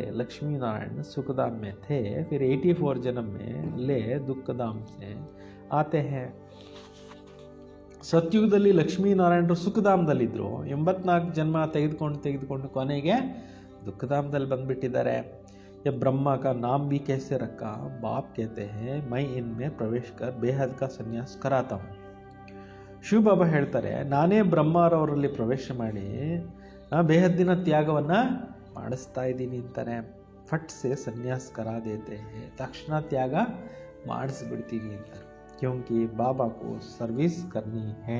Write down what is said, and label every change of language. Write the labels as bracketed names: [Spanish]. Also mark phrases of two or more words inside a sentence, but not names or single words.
[Hindi] लक्ष्मीनारायण सुखधाम में थे फिर 84 जन्म में ले दुःखधाम से आते हैं. [Kannada] ಸತ್ಯುಗದಲ್ಲಿ ಲಕ್ಷ್ಮೀನಾರಾಯಣರು ಸುಖಧಾಮದಲ್ಲಿದ್ದರು. 84 ಜನ್ಮ ತೆಗೆದುಕೊಂಡು ಕೊನೆಗೆ ದುಃಖಧಾಮದಲ್ಲಿ ಬಂದ್ಬಿಟ್ಟಿದ್ದಾರೆ. [Hindi] ये ब्रह्मा का नाम भी कैसे रखा? बाप कहते हैं मैं इनमें प्रवेश कर बेहद का संन्यास कराता हूँ. [Kannada] ಶಿವ ಬಾಬಾ ಹೇಳ್ತಾರೆ, ನಾನೇ ಬ್ರಹ್ಮರವರಲ್ಲಿ ಪ್ರವೇಶ ಮಾಡಿ ಬೇಹದ್ದಿನ ತ್ಯಾಗವನ್ನು ಮಾಡಿಸ್ತಾ ಇದ್ದೀನಿ ಅಂತಾರೆ. [Hindi] फट से संन्यास करा देते हैं. [Kannada] ತಕ್ಷಣ ತ್ಯಾಗ ಮಾಡಿಸ್ಬಿಡ್ತೀನಿ ಅಂತಾರೆ. [Hindi] क्योंकि बाबा को सर्विस करनी है.